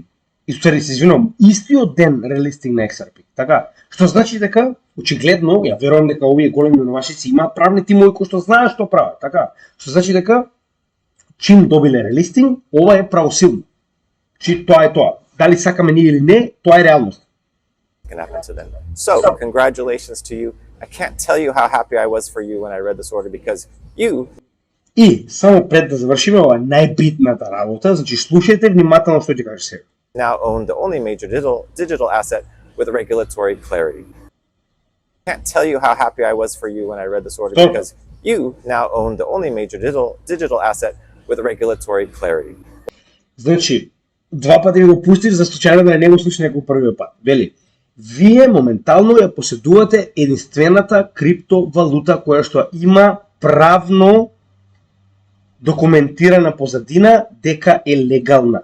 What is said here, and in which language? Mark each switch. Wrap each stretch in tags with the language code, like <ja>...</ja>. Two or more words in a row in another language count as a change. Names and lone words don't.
<mk>Истори се извинувам, истиот ден релистинг на XRP. Така, што значи дека очигледно, ја верувам дека овие големи новашици имаат правни тимови кои што знаат што прават, така. Што значи дека чим добиле релистинг, ова е правосилно. Чи тоа е тоа. Дали сакаме ние или не, тоа е реалност.</mk> <en>Can happen to them. So, congratulations to you. I can't tell you how happy I was for you when I read this order because you.</en> <mk>И само пред да завршиме ова најбитната работа, значи слушајте внимателно што ќе кажеш сега.</mk> <en>Now own the only major digital asset with regulatory clarity. I can't tell you how happy I was for you when I read this order because you now own the only major digital asset with regulatory clarity.</en> <mk>Значи, два пати го пустиш за случајно да не го слушаш некој првиот пат. Вели, вие моментално ја поседувате единствената криптовалута која што има правно документирана позадина дека е легална.</mk>